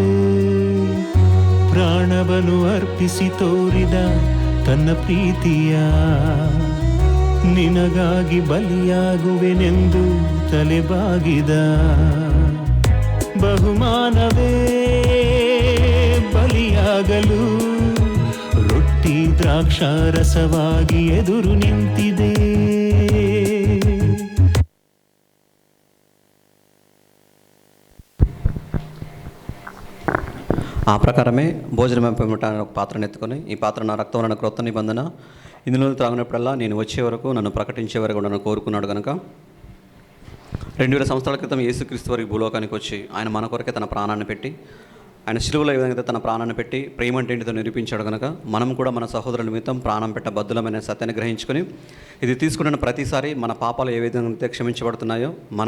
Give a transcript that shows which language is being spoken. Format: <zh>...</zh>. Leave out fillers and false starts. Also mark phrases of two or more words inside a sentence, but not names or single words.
<kn>ಪ್ರಾಣವನ್ನು ಅರ್ಪಿಸಿ ತೋರಿದ ತನ್ನ ಪ್ರೀತಿಯ ನಿನಗಾಗಿ ಬಲಿಯಾಗುವೆನೆಂದು ತಲೆಬಾಗಿದ ಬಹುಮಾನವೇ ಬಲಿಯಾಗಲು ರೊಟ್ಟಿ ದ್ರಾಕ್ಷಾರಸವಾಗಿ ಎದುರು ನಿಂತಿದೆ.</kn> <te>ఆ ప్రకారమే భోజనం పిమ్మట ఒక పాత్రను ఎత్తుకొని, ఈ పాత్ర నా రక్తం నా క్రొత్త నిబంధన, ఇందులో త్రాగినప్పుడల్లా నేను వచ్చే వరకు నన్ను ప్రకటించే వరకు నన్ను కోరుకున్నాడు కనుక 2000 సంవత్సరాల క్రితం యేసుక్రీస్తు వారికి భూలోకానికి వచ్చి ఆయన మన కొరకే తన ప్రాణాన్ని పెట్టి, ఆయన శిలువలో ఏ విధంగా తన ప్రాణాన్ని పెట్టి ప్రేమ అంటే ఏంటిదో నిరూపించాడు కనుక మనం కూడా మన సహోదరుల నిమిత్తం ప్రాణం పెట్ట బద్దులమైన సత్యాన్ని గ్రహించుకొని ఇది తీసుకున్న ప్రతిసారి మన పాపాలు ఏ విధంగా క్షమించబడుతున్నాయో మనం</te>